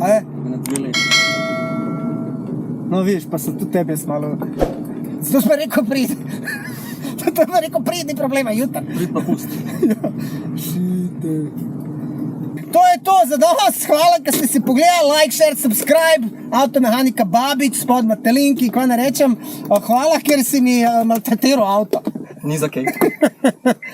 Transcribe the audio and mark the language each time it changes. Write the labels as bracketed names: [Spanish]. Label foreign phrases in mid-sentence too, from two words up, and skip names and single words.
[Slovenian] A je? Na 2 leti. No, vidiš, pa sem tudi tebe smalo. Zato smo rekel prid. Zato smo rekel prid, ni problema, jutri. Prid pa pusti. To je to za danes. Hvala, ker ste si pogledali, [English] like, share, subscribe. [Slovenian] Avtomehanika Babič, spod imate link in kaj ne rečem. Hvala, ker si mi maltretiral avto. Ni za kaj.